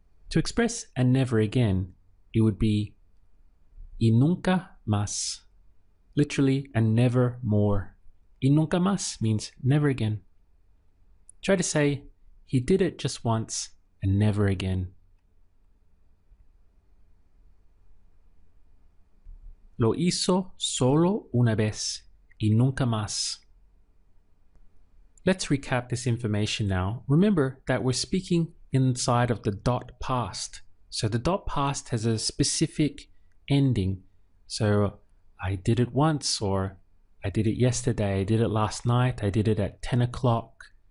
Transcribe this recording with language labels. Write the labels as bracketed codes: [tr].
[en] To express and never again, it would be [es] y nunca más. [en] Literally, and never more. [es] Y nunca más [en] means never again. Try to say, he did it just once and never again. [es] Lo hizo solo una vez y nunca más. [en] Let's recap this information now. Remember that we're speaking inside of the dot past. So the dot past has a specific ending. So I did it once, or I did it yesterday, I did it last night, I did it at 10 o'clock.